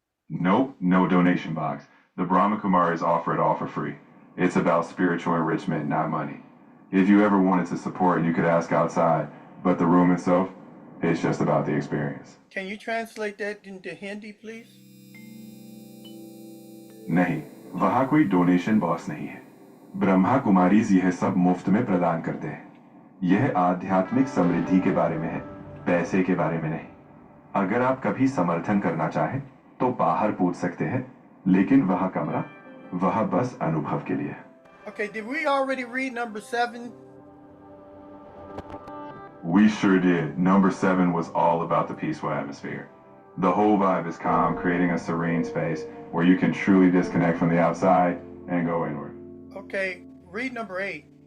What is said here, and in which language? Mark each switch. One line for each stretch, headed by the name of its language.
English: Nope, no donation box. The Brahma Kumaris offer it all for free. It's about spiritual enrichment, not money. If you ever wanted to support, you could ask outside, but the room itself, it's just about the experience. Can you translate that into Hindi, please?
Hindi: नहीं, वहाँ कोई donation box नहीं है। ब्रह्मा कुमारीज यह सब मुफ्त में प्रदान करते हैं। यह आध्यात्मिक समृद्धि के बारे में है, पैसे के बारे में नहीं। अगर आप कभी समर्थन करना चाहें, तो बाहर पूछ सकते हैं, लेकिन वह कमरा, वह बस अनुभव के लिए।
English: Okay, did we already read number 7? We sure did. Number 7 was all about the peaceful atmosphere. The whole vibe is calm, creating a serene space where you can truly disconnect from the outside and go inward. Okay, read number 8.